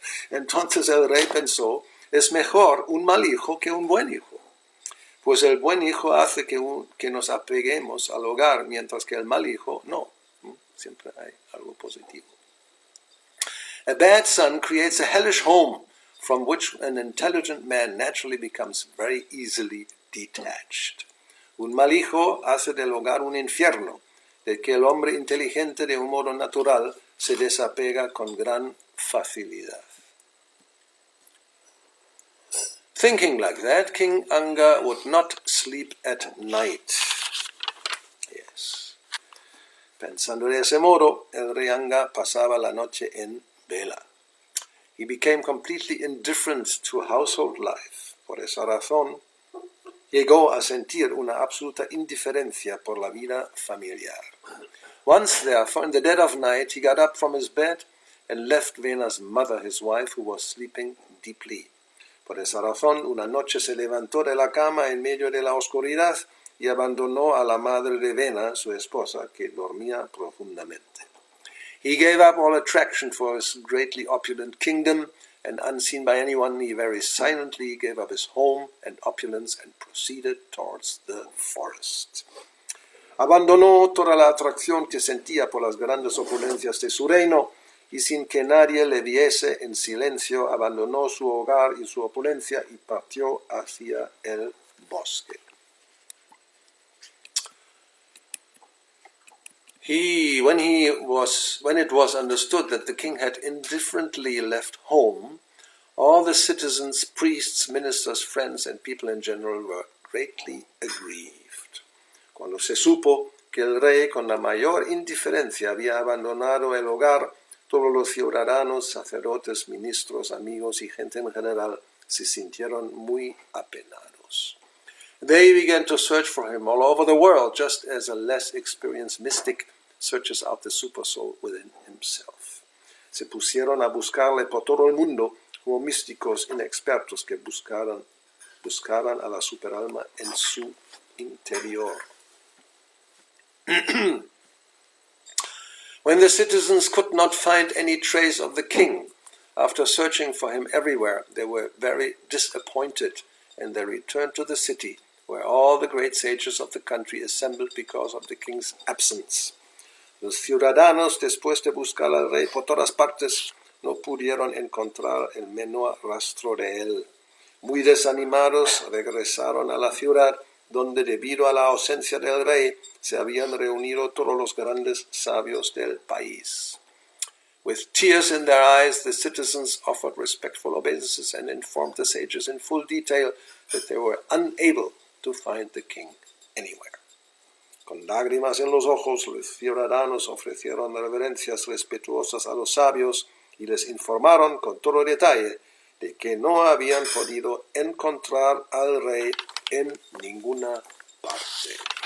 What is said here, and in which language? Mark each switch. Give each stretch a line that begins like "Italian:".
Spanish: Entonces el rey pensó, es mejor un mal hijo que un buen hijo, pues el buen hijo hace que nos apeguemos al hogar, mientras que el mal hijo no. Siempre hay algo positivo.
English: A bad son creates a hellish home from which an intelligent man naturally becomes very easily detached.
Spanish: Un mal hijo hace del hogar un infierno, del que el hombre inteligente de un modo natural se desapega con gran facilidad.
English: Thinking like that, King Anga would not sleep at night. Yes.
Spanish: Pensando de ese modo, el rey Anga pasaba la noche en vela.
English: He became completely indifferent to household life.
Spanish: Por esa razón, llegó a sentir una absoluta indiferencia por la vida familiar.
English: Once, therefore, in the dead of night, he got up from his bed and left Vena's mother, his wife, who was sleeping deeply.
Spanish: Por esa razón, una noche se levantó de la cama en medio de la oscuridad y abandonó a la madre de Vena, su esposa, que dormía profundamente.
English: He gave up all attraction for his greatly opulent kingdom, and unseen by anyone, he very silently gave up his home and opulence and proceeded towards the forest.
Spanish: Abandonó toda la atracción que sentía por las grandes opulencias de su reino, y sin que nadie le viese, en silencio abandonó su hogar y su opulencia y partió hacia el bosque.
English: When it was understood that the king had indifferently left home, all the citizens, priests, ministers, friends, and people in general were greatly aggrieved.
Spanish: Cuando se supo que el rey con la mayor indiferencia había abandonado el hogar, todos los ciudadanos, sacerdotes, ministros, amigos y gente en general se sintieron muy apenados.
English: They began to search for him all over the world, just as a less experienced mystic searches out the supersoul within himself.
Spanish: Se pusieron a buscarle por todo el mundo como místicos inexpertos que buscaban a la superalma en su interior.
English: When the citizens could not find any trace of the king, after searching for him everywhere, they were very disappointed, and they returned to the city, where all the great sages of the country assembled because of the king's absence.
Spanish: Los ciudadanos, después de buscar al rey por todas partes, no pudieron encontrar el menor rastro de él. Muy desanimados, regresaron a la ciudad, donde debido a la ausencia del rey, se habían reunido todos los grandes sabios del país.
English: With tears in their eyes, the citizens offered respectful obeisances and informed the sages in full detail that they were unable to find the king anywhere.
Spanish: Con lágrimas en los ojos, los ciudadanos ofrecieron reverencias respetuosas a los sabios y les informaron con todo detalle de que no habían podido encontrar al rey en ninguna parte.